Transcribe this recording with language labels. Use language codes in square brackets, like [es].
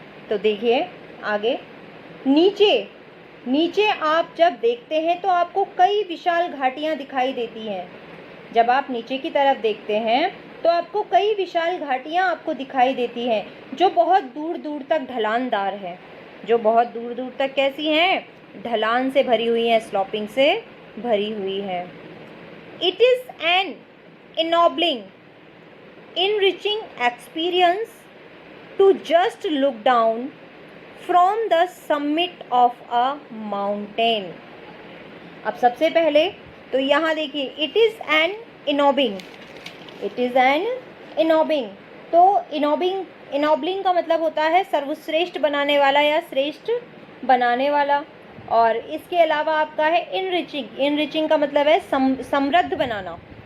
[hi] तो देखिए आगे, नीचे आप जब देखते हैं तो आपको कई विशाल घाटियाँ दिखाई देती हैं। जब आप नीचे की तरफ देखते हैं तो आपको कई विशाल घाटियाँ आपको दिखाई देती हैं जो बहुत दूर दूर तक ढलानदार हैं, जो बहुत दूर दूर तक कैसी हैं? ढलान से भरी हुई हैं, स्लॉपिंग से भरी हुई है। [en] It is an ennobling enriching experience to just look down from the summit of a mountain। [hi] अब सबसे पहले तो यहाँ देखिए, [en] It is an ennobling, it is an ennobling. [hi] तो इनॉबलिंग का मतलब होता है सर्वश्रेष्ठ बनाने वाला या श्रेष्ठ बनाने वाला। और इसके अलावा आपका है इनरिचिंग। इनरिचिंग का मतलब है समृद्ध बनाना।